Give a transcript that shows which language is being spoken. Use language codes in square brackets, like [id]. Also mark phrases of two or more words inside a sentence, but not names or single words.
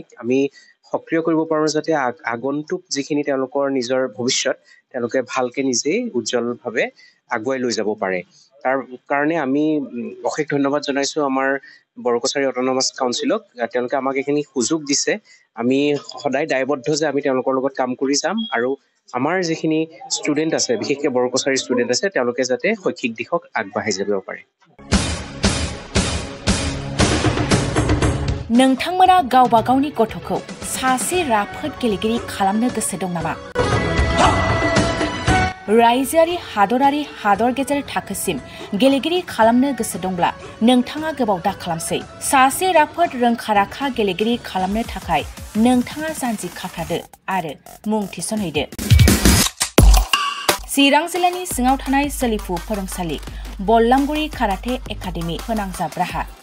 [as] আমি সক্ৰিয় কৰিব পাৰোঁ যাতে আগন্তুক যিখিনি তেওঁলোকৰ নিজৰ ভৱিষ্যত তেওঁলোকে ভালকৈ নিজেই উজ্জ্বলভাৱে আগুৱাই লৈ যাব পাৰে তাৰ কাৰণে আমি অশেষ ধন্যবাদ জনাইছোঁ আমাৰ বড়ো কছাৰী অট'নমাছ কাউন্সিলক তেওঁলোকে আমাক এইখিনি সুযোগ দিছে আমি সদায় দায়বদ্ধ যে আমি তেওঁলোকৰ লগত কাম কৰি যাম আৰু আমাৰ যিখিনি ষ্টুডেণ্ট আছে বিশেষকৈ বড়ো কছাৰী ষ্টুডেণ্ট আছে তেওঁলোকে যাতে শৈক্ষিক দিশক আগবাঢ়ি যাব পাৰে [brx] नोंथांमोना गावबा गावनि गथ'खौ सासे राफोद गेलेगिरि खालामनो गोसो दं नामा? रायजोआरि हादरारि हादर गेजेर थाखोसिम गेलेगिरि खालामनो गोसो दंब्ला नोंथाङा गोबाव दा खालामसै सासे राफोद रोंखा-राखा गेलेगिरि खालामनो थाखाय नोंथाङा जानजि खाफ्रादो आरो मुं थिसनहैदो चिरां जिल्लानि सिङाव थानाय सोलिफु फोरोंसालि बल्लामगुरि काराटे एकाडेमि फोनांजाब राहा